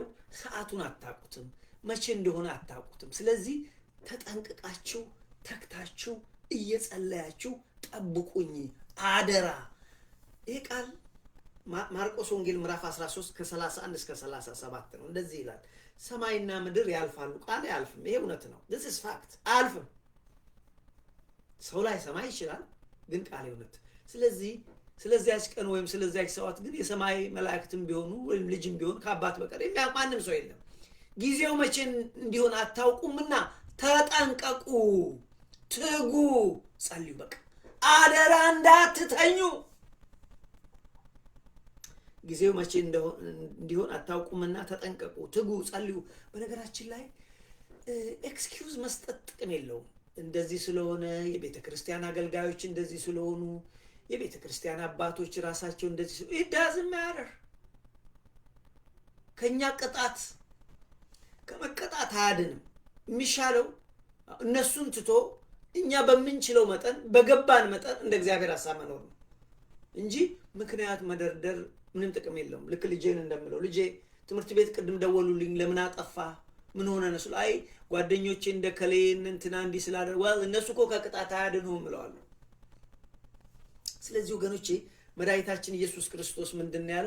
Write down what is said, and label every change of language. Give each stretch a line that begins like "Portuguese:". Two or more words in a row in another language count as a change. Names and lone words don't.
Amharic: ሰዓቱን አታውቁትም፣ መቼ እንደሆነ አታውቁትም። ስለዚህ ተጠንቅቃችሁ ተግታችሁ እየጸለያችሁ ጠብቁኝ አደራ። ይህ ቃል ማርቆስ ወንጌል ምዕራፍ 13 ከ31 እስከ 37 ነው። እንደዚህ ይላል፣ ሰማይና ምድር ያልፋሉ፣ ቃል አያልፍም። ይሄ እውነት ነው።
English: this is fact።
Amharic: አያልፍም። ሰው ላይ ሰማይ ይችላል፣ ግን ቃል እውነት። ስለዚያች ቀን ወይም ስለዚያች ሰዓት ግን የሰማይ መላእክትም ቢሆኑ ወይም ልጅም ቢሆን ከአባት በቀር የሚያውቅ ማንም ሰው የለም። ጊዜው መቼ እንዲሆን አታውቁምና ተጠንቀቁ፣ ትጉ፣ ጸልዩ። በቃ አደራ እንዳትተኙ። ጊዜው መቼ እንዲሆን አታውቁምና ተጠንቀቁ፣ ትጉ፣ ጸልዩ። በነገራችን ላይ ኤክስኪውዝ መስጠት ጥቅም የለውም። እንደዚህ ስለሆነ የቤተ ክርስቲያን አገልጋዮች እንደዚህ ስለሆኑ የቤተ ክርስቲያን አባቶች ራሳቸው እንደዚህ
English: it doesn't matter።
Amharic: ከኛ ቅጣት ከመቀጣት አያድንም። የሚሻለው እነሱን ትቶ እኛ በምንችለው መጠን በገባን መጠን እንደ እግዚአብሔር ሐሳብ መኖር ነው እንጂ ምክንያት መደርደር ምንም ጥቅም የለውም። ልክ ልጄን እንደምለው ልጄ ትምህርት ቤት ቅድም ደወሉልኝ ለምን አጠፋ ምን ሆነ ነሱ ላይ ጓደኞቼ እንደከሌን እንትና እንዲህ ስላደረጉ እነሱ እኮ ከቅጣት አያድኑም እለዋለሁ። ስለዚህ ወገኖቼ መድኃኒታችን ኢየሱስ ክርስቶስ ምንድነው ያለው?